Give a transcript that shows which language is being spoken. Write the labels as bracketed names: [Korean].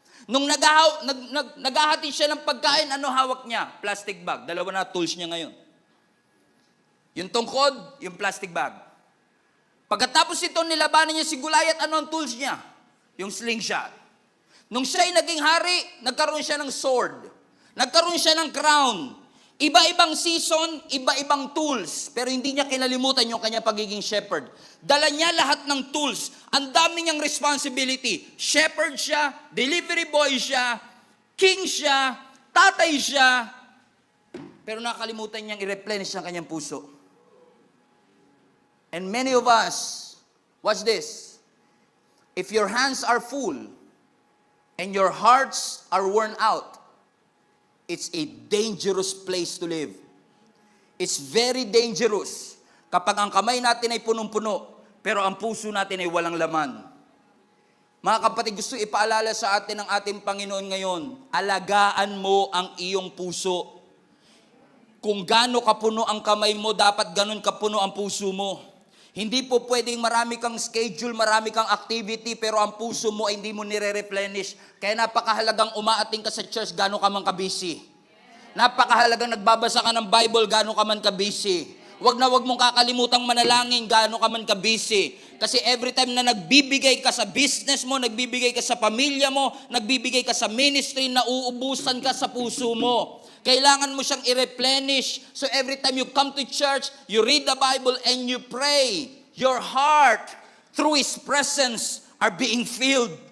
[Filipino] Nung naghahati siya ng pagkain, hawak niya? Plastic bag. Dalawa na tools niya ngayon. Yung tungkod, yung plastic bag. Pagkatapos ito, nilabanan niya si Goliath, ano ang tools niya? Yung slingshot. Nung siya ay naging hari, nagkaroon siya ng sword. Nagkaroon siya ng crown. Iba-ibang season, iba-ibang tools. Pero hindi niya kinalimutan yung kanya pagiging shepherd. Dala niya lahat ng tools. Ang dami niyang responsibility. Shepherd siya, delivery boy siya, king siya, tatay siya. Pero nakalimutan niyang i-replenish ang kanyang puso. [English] And many of us, watch this. If your hands are full and your hearts are worn out, it's a dangerous place to live. It's very dangerous [Filipino] kapag ang kamay natin ay punong-puno, pero ang puso natin ay walang laman. Mga kapatid, gusto ipaalala sa atin ng ating Panginoon ngayon, alagaan mo ang iyong puso. Kung gaano kapuno ang kamay mo, dapat ganun kapuno ang puso mo. Hindi po pwedeng marami kang schedule, marami kang activity, pero ang puso mo ay hindi mo nire-replenish. Kaya napakahalagang umaating ka sa church, gaano ka man ka-busy. Napakahalagang nagbabasa ka ng Bible, gaano ka man ka-busy. Wag mong kakalimutang manalangin, gaano ka man ka-busy. Kasi every time na nagbibigay ka sa business mo, nagbibigay ka sa pamilya mo, nagbibigay ka sa ministry, nauubusan ka sa puso mo. Kailangan mo siyang i-replenish. [English] So every time you come to church, you read the Bible and you pray, your heart, through His presence, are being filled.